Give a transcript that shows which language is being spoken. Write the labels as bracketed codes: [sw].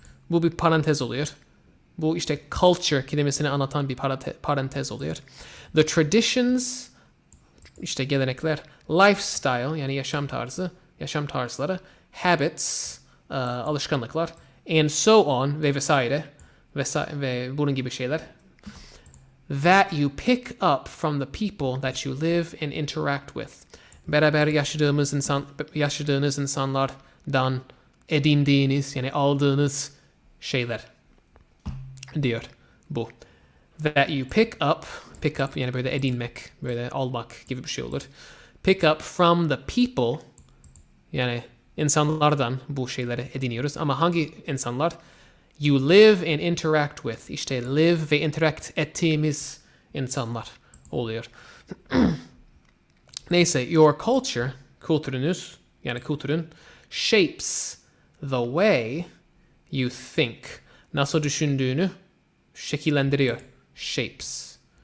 [tr] Bu bir parantez oluyor. Bu işte culture kelimesini anlatan bir parantez oluyor. [en] The traditions, [tr] işte gelenekler, lifestyle yani yaşam tarzları, habits, alışkanlıklar, [en] and so on [tr] ve vesaire ve bunun gibi şeyler. [en] That you pick up from the people that you live and interact with. [tr] beraber yaşadığınız insanlardan edindiğiniz, yani aldığınız şeyler diyor bu. [en] That you pick up [tr] yani böyle edinmek, böyle almak gibi bir şey olur. [en] Pick up from the people, [tr] yani insanlardan bu şeyleri ediniyoruz. Ama hangi insanlar? [en] You live and interact with. [tr] İşte live ve interact ettiğimiz insanlar oluyor. [en] Neyse, your culture, [tr] kültürünüz, yani kültürün, [en] shapes the way you think. [tr] Nasıl düşündüğünü şekillendiriyor. Shapes.